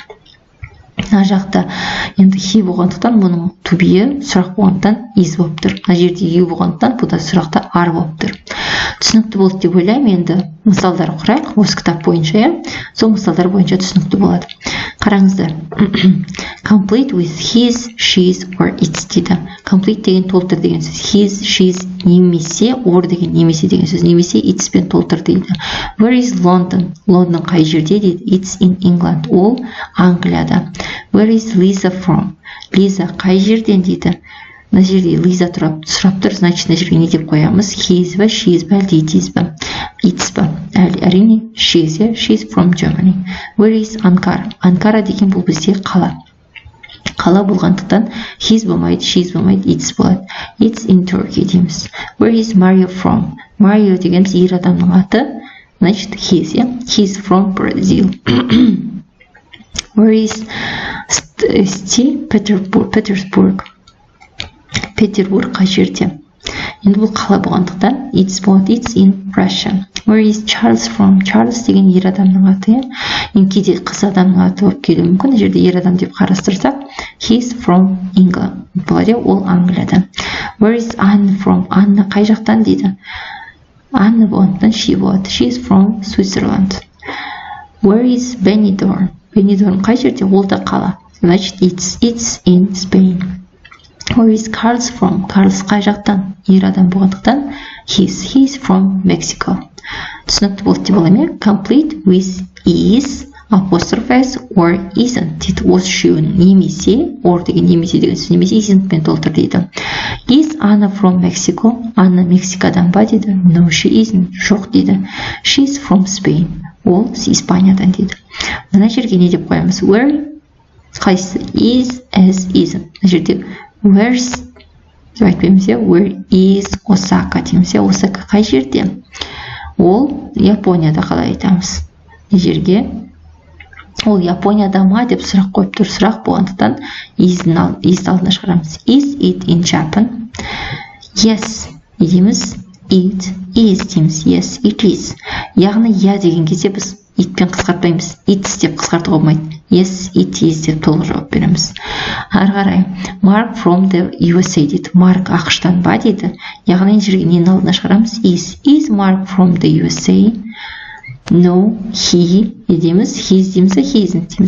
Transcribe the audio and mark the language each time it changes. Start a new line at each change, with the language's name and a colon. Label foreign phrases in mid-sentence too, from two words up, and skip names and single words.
Kazakh: Мына жақта енді he болғандықтан бұның
English: to be
Kazakh: сұрақ болғандықтан is болып тұр. Мына жерде you болғандықтан бұл да сұрақта are болып тұр. Түсінікті болды деп ойлаймын. Енді мысалдар құрайық осы кітап бойынша, сол мысалдар бойынша түсінікті болады. Қараңыздар.
English: Complete with his, she's or its дейді.
Kazakh: Complete деген толтыр деген сөз.
English: His, she's
Kazakh: немесе or деген немесе деген сөз. Немесе its пен толтыр дейді.
English: Where is London?
Kazakh: Лондон қай жерде дейді.
English: It's in England.
Kazakh: Ол Англияда.
English: Where is Lisa from?
Kazakh: Лиза қай жерден дейді. Мына жерде Лиза сұрап тұр, значит, мына жерге не деп қоямыз?
English: He is
Kazakh: ба,
English: she is
Kazakh: ба, әлде
English: it is
Kazakh: ба? It's ба. Әрине,
English: she is, she's from Germany. Where is Ankara?
Kazakh: Ankara деген бұл бізде қала. Қала болғандықтан he's болмайды, she's болмайды, it's болады.
English: It's in Turkey дейміз. Where is Mario from?
Kazakh: Mario дегеніміз ер адамның аты. Значит,
English: he's from Brazil. Where is Petersburg?
Kazakh: Петербург қай жерде? Енді бұл қала болғандықтан it's болады.
English: It's in Russia. Where is Charles from? Charles
Kazakh: деген ер адамның аты. Енді кейде қыз адамның аты болып келуі мүмкін. Мына жерде ер адам деп қарастырсақ,
English: he's from England.
Kazakh: Болады, ол Англияда.
English: Where is Anne from?
Kazakh: Анна қай жақтан дейді? Анна болғандықтан she болады.
English: She is from Switzerland. Where is Benidorm?
Kazakh: Benidorm қай жерде? Ол да қала. Значит,
English: it's in Spain. Where is Carlos from?
Kazakh: Carlos қай жақтан? Ер адам болғандықтан
English: he's from Mexico.
Kazakh: Түсінікті болды деп ойлаймын.
English: Complete with is, apostrophe s or isn't дейді.
Kazakh: Осы үшеуін немесе, or деген немесе деген сөз, немесе isn't пен толтыр дейді.
English: Is Anna from Mexico?
Kazakh: Анна Мексикадан ба дейді.
English: No, she isn't.
Kazakh: Жоқ дейді.
English: She's from Spain.
Kazakh: Ол Испаниядан дейді. Мына жерге не деп қоямыз? Where қайсысы?
English: Is, as, isn't.
Kazakh: Мына жерде where's деп айтпаймыз.
English: Where is Osaka дейміз.
Kazakh: Осака қай жерде? Ол Японияда қалай айтамыз? Мына жерге ол Японияда ма деп сұрақ қойып тұр. Сұрақ болғандықтан is-ді алдына шығарамыз.
English: Is it in Japan? Yes дейміз. It is дейміз. Yes, it is.
Kazakh: Яғни я деген кезде біз it-пен қысқартпаймыз. It's деп қысқартуға болмайды.
English: Yes, it is
Kazakh: деп толық жауап береміз. Ары қарай.
English: Mark from the USA дейді.
Kazakh: Mark ақштан ба дейді. Яғни жерге нені алдына шығарамыз?
English: Is Mark from the USA? No, he дейміз. He's дейміз. He isn't дейміз.